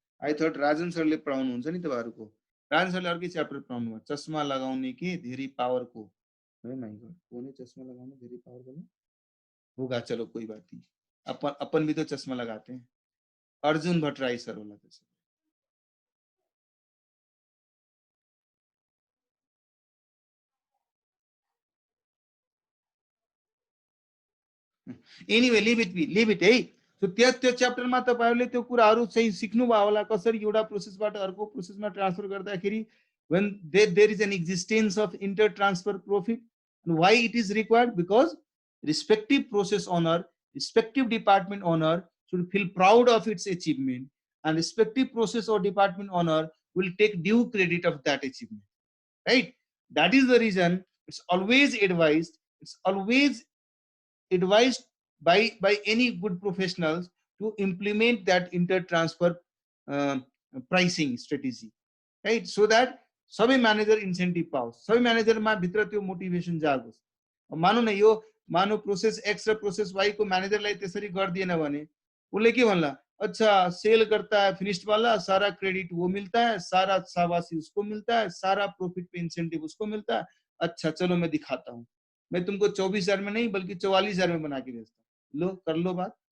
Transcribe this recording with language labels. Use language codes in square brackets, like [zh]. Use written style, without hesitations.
[ne] I thought Rajan सरले पढाउनुहुन्छ नि तपाईहरुको। राजन सरले अर्कै च्याप्टर पढाउनु भयो, चस्मा लगाउने के धेरै पावरको, [hi] है माय गॉड, कौन है चश्मा लगाने धेरै पावरको में होगा, चलो कोई बात नहीं, अपन भी तो चश्मा लगाते हैं। [ne] अर्जुन भट्टराई सर होला त्यसो। [en] Anyway leave it है। [ne] सो त्यो च्याप्टरमा तपाईहरुले त्यो कुराहरु चाहिँ सिक्नु भयो होला, कसरी एउटा प्रोसेसबाट अर्को प्रोसेसमा ट्रान्सफर गर्दाखेरि [en] when there is an existence of inter transfer profit, and why it is required, because respective process owner, respective department owner should feel proud of its achievement, and respective process or department owner will take due credit of that achievement, right? That is the reason it's always advised by any good professionals to implement that inter transfer [ne] pricing strategy, right, so that सबै manager incentive पाओस्, सबै म्यानेजरमा भित्र त्यो motivation जागोस्। मानौ न यो मानौ process x र प्रोसेस वाई को मैनेजरलाई त्यसरी गरिदिएन भने उसले के भन्ला, [hi] अच्छा सेल करता है फिनिश्ड वाला, सारा क्रेडिट वो मिलता है, सारा शाबाशी उसको मिलता है, सारा प्रॉफिट पे इंसेंटिव उसको मिलता है, अच्छा चलो मैं दिखाता हूँ, मैं तुमको 24,000 में नहीं बल्कि 44,000 में बना के भेजता हूँ, लो कर लो बात।